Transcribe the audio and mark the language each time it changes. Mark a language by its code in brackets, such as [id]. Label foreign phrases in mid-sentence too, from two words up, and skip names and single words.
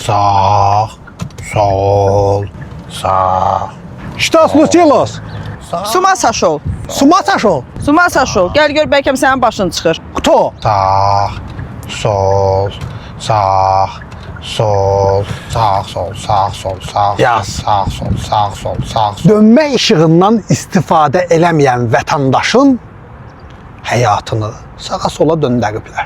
[az] sağ, sol, sağ. [ru] Что случилось? С ума сошёл. С ума сошел? С ума сошёл. [az] Gəl gör bəlkə sənin başın çıxır. [ru] Кто? [az] Sağ, sol, sağ, sol, sağ, sol, sağ, sol, sağ, Yaz. sağ, sol, sağ, sol, sağ, sol. Dönmə işığından istifadə eləməyən vətəndaşın həyatını sağa sola döndəriblər.